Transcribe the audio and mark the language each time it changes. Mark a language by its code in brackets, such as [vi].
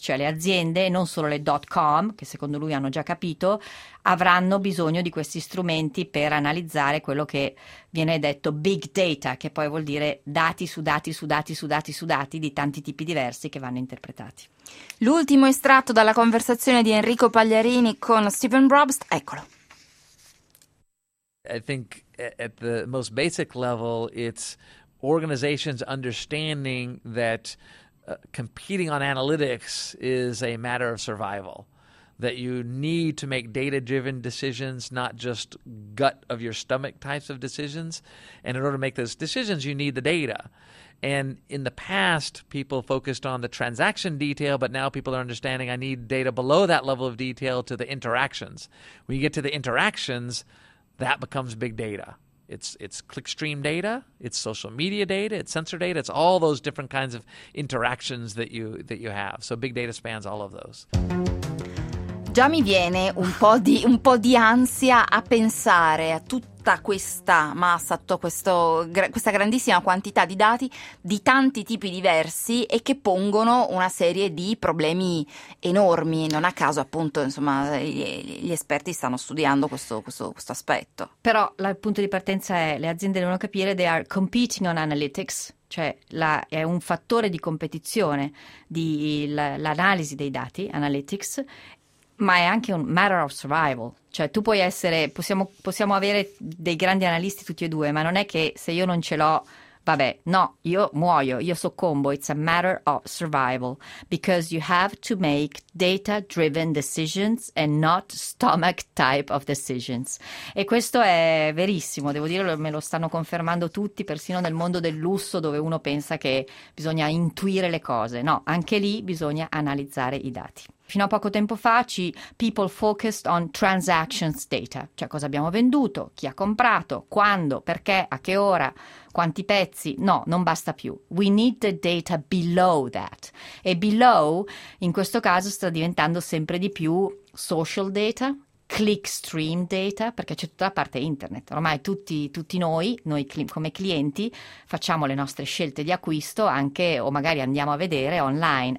[it] Cioè le aziende, non solo le .com, che secondo lui hanno già capito, avranno bisogno di questi strumenti per analizzare quello che viene detto big data, che poi vuol dire dati su dati su dati su dati su dati di tanti tipi diversi che vanno interpretati. L'ultimo estratto dalla conversazione di Enrico Pagliarini con Stephen Brobst, eccolo. [en] I think at the most basic level it's organizations understanding that competing on analytics is a matter of survival. That you need to make data-driven decisions, not just gut-of-your-stomach types of decisions. And in order to make those decisions, you need the data. And in the past, people focused on the transaction detail, but now people are understanding I need data below that level of detail to the interactions. When you get to the interactions, that becomes big data. It's clickstream data, it's social media data, it's sensor data, it's all those different kinds of interactions that you have. So big data spans all of those. [it] Già mi viene un po' di ansia a pensare a tutta questa massa, a questa grandissima quantità di dati di tanti tipi diversi e che pongono una serie di problemi enormi. Non a caso, appunto, insomma, gli esperti stanno studiando questo aspetto. Però il punto di partenza è le aziende devono capire [en] they are competing on analytics. [it] Cioè è un fattore di competizione l'analisi dei dati, analytics. Ma è anche un [en] matter of survival, [it] cioè tu puoi essere, possiamo avere dei grandi analisti tutti e due, ma non è che se io non ce l'ho, vabbè, no, io muoio, io soccombo. [en] It's a matter of survival, because you have to make data-driven decisions and not stomach type of decisions. [it] E questo è verissimo, devo dire, me lo stanno confermando tutti, persino nel mondo del lusso, dove uno pensa che bisogna intuire le cose. No, anche lì bisogna analizzare i dati. Fino a poco tempo fa [en] people focused on transactions data, [it] cioè cosa abbiamo venduto, chi ha comprato, quando, perché, a che ora, quanti pezzi. No, non basta più. [en] We need the data below that. [it] E below, in questo caso, sta diventando sempre di più social data, clickstream data, perché c'è tutta la parte internet. Ormai tutti noi come clienti facciamo le nostre scelte di acquisto anche, o magari andiamo a vedere online.